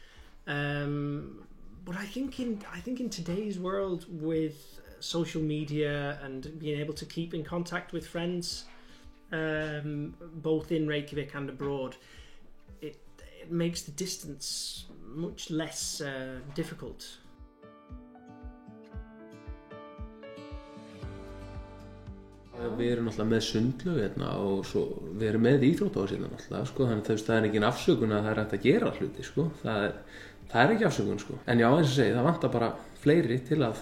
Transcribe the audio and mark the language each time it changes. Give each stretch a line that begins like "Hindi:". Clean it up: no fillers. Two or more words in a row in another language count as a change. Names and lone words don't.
English: But I think in today's world with social media and being able to keep in contact with friends, both in Reykjavik and abroad, it makes the distance much less difficult.
Icelandic: Við erum náttúrulega með sundlaug hérna og svo við erum með íþróttahús hérna náttúrulega, sko, þannig að það er engin afsökun að það er hægt að gera hluti, sko, það er ekki afsökun, sko, en já, eins og segi, það vantar bara fleiri til að